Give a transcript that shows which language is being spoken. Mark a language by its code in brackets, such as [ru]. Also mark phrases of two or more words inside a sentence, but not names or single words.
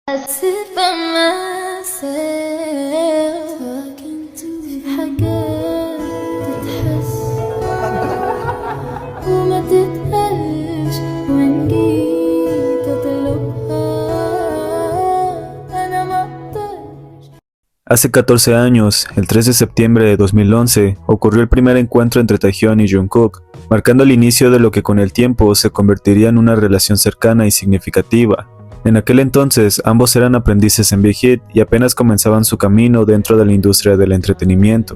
[en] sit by myself talking to [ar] في حاجات تتحس وما تتقالش وإن جيت أطلبها أنا مقدرش. [es] Hace 14 años, el 3 de septiembre de 2011, ocurrió el primer encuentro entre Taehyun y Jungkook, marcando el inicio de lo que con el tiempo se convertiría en una relación cercana y significativa. En aquel entonces, ambos eran aprendices en Big Hit y apenas comenzaban su camino dentro de la industria del entretenimiento.